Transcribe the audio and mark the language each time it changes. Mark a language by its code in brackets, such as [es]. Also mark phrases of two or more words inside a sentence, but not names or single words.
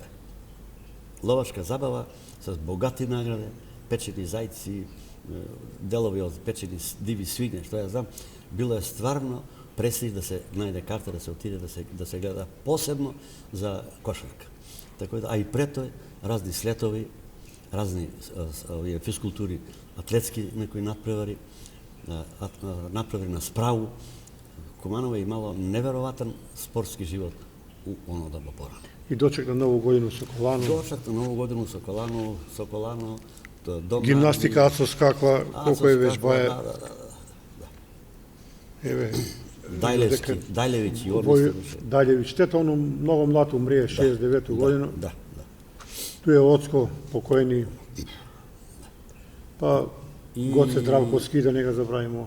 [mk] Ловачка забава с богати награде, печени зајци, делови од печени диви свиње, што ја знам, било е стварно пресич да се најде карта, да се отиде, да се гледа посебно за кошарка. Така да, а и пред тој, разни слетови, разни физкултури, атлетски некои надпревари, надпревари на справу. Куманово е имало неверојатен спортски живот у оно доба порано. И дочекна нову годину Соколану. Дочекна нову годину Соколану, дом Гимнастика Ацо скаква, колко е веќе баја. Да. Еве, Дајлевиќ и Вој он Дајлевиќ, тето оно многу млад умрие, 69 година. Да. Ту е Оцко, покојни. Па Гоце Здравковски, да не го забравимо.